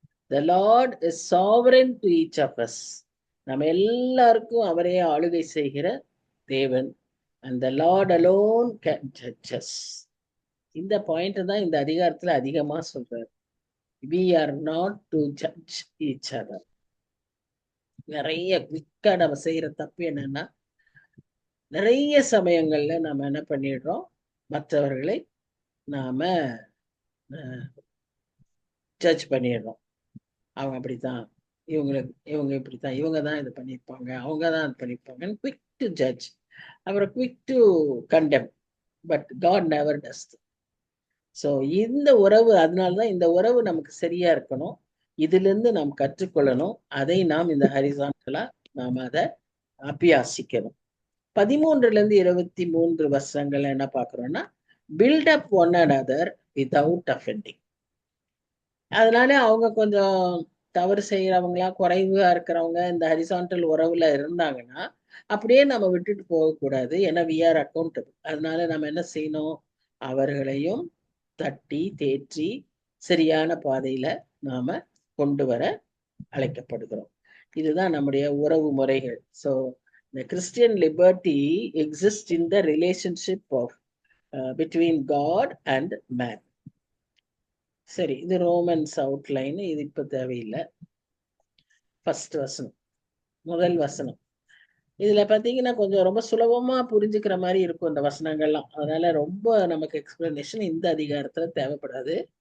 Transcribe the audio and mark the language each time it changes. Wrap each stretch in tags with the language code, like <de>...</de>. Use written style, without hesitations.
<en>The Lord is sovereign to each of us.</en> <ta>நம்ம எல்லாருக்கும் அவரே ஆளுகை செய்கிற தேவன்.</ta> <en>And the Lord alone can judge us.</en> <ta>இந்த பாயிண்ட் தான் இந்த அதிகாரத்துல அதிகமா சொல்றாரு.</ta> <en>We are not to judge each other.</en> <ta>நிறைய குவிக்கா நம்ம செய்யற தப்பு என்னன்னா, நிறைய சமயங்கள்ல நம்ம என்ன பண்ணிடுறோம், மற்றவர்களை நாம ஜட்ஜ் பண்ணிடுறோம். அவங்க அப்படித்தான், இவங்க இப்படித்தான், இவங்க தான் இது பண்ணியிருப்பாங்க, அவங்க தான் இது பண்ணியிருப்பாங்க. குவிக் டு ஜட்ஜ், அப்புறம் quick to condemn. But God never does. So இந்த உறவு, அதனாலதான் இந்த உறவு நமக்கு சரியா இருக்கணும். இதுல இருந்து நாம் கற்றுக்கொள்ளணும். அதை நாம் இந்த ஹரிசான்டலா நாம் அதை அபியாசிக்கணும். 13-23 வருஷங்கள்ல என்ன பாக்குறோம்னா, build up one another without offending. அதனால அவங்க கொஞ்சம் தவறு செய்யறவங்களா, குறைவா இருக்கிறவங்க இந்த ஹரிசான்டல் உறவுல இருந்தாங்கன்னா அப்படியே நம்ம விட்டுட்டு போகக்கூடாது. ஏன்னா</ta> <en>we are accountable.</en> <ta>அதனால நம்ம என்ன செய்யணும், அவர்களையும் தட்டி தேற்றி சரியான பாதையில நாம கொண்டு வர அழைக்கப்படுகிறோம். இதுதான் நம்முடைய உறவு முறைகள். So</ta> <en>the Christian liberty exists in the relationship of between God and man.</en> <ta>சரி, இது ரோமன்ஸ் அவுட்லைன், இது இப்ப தேவையில்லை. ஃபர்ஸ்ட் வசனம், முதல் வசனம். இதுல பாத்தீங்கன்னா கொஞ்சம் ரொம்ப சுலபமா புரிஞ்சுக்கிற மாதிரி இருக்கும் இந்த வசனங்கள்லாம். அதனால ரொம்ப நமக்கு எக்ஸ்பிளனேஷன் இந்த அதிகாரத்துல தேவைப்படாது.</ta>